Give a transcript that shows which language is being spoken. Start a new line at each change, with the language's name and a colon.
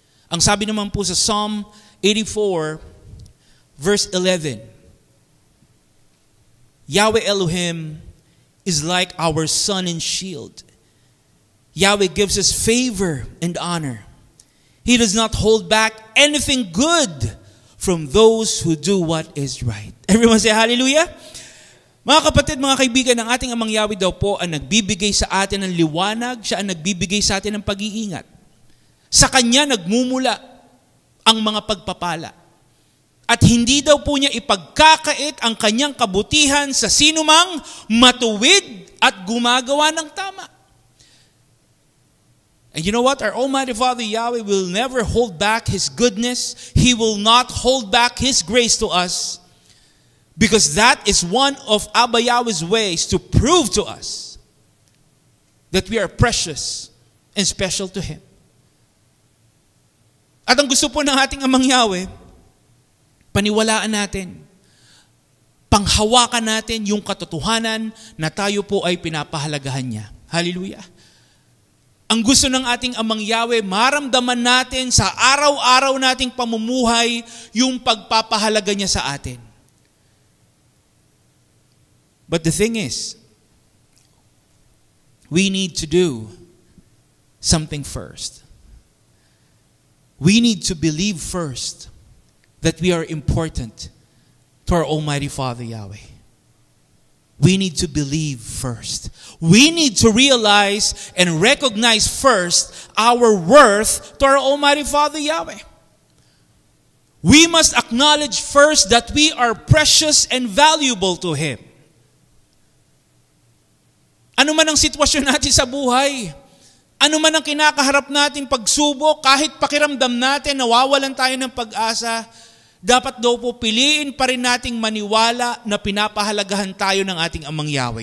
Filipino: Ang sabi naman po sa
English: Psalm 84, verse 11, Yahweh Elohim is like our sun and shield. Yahweh gives us favor and honor. He does not hold back anything good from those who do what is right. Everyone say hallelujah.
Filipino: Mga kapatid, mga kaibigan, ang ating Amang Yahweh daw po ang nagbibigay sa atin ng liwanag. Siya ang nagbibigay sa atin ng pag-iingat. Sa Kanya nagmumula ang mga pagpapala. At hindi daw po niya ipagkakait ang Kanyang kabutihan sa sinumang matuwid at gumagawa ng tama.
English: And you know what? Our Almighty Father Yahweh will never hold back His goodness. He will not hold back His grace to us. Because that is one of Abba Yahweh's ways to prove to us that we are precious and special to Him.
Filipino: At ang gusto po ng ating Amang Yahweh, paniwalaan natin, panghawakan natin yung katotohanan na tayo po ay pinapahalagahan niya. Hallelujah. Ang gusto ng ating Amang Yahweh, maramdaman natin sa araw-araw nating pamumuhay yung pagpapahalaga niya sa atin.
English: But the thing is, we need to do something first. We need to believe first that we are important to our Almighty Father Yahweh. We need to believe first. We need to realize and recognize first our worth to our Almighty Father Yahweh. We must acknowledge first that we are precious and valuable to Him.
Filipino: Ano man ang sitwasyon natin sa buhay, ano man ang kinakaharap nating pagsubok, kahit pakiramdam natin nawawalan tayo ng pag-asa, dapat daw po piliin pa rin nating maniwala na pinapahalagahan tayo ng ating Amang Yahweh.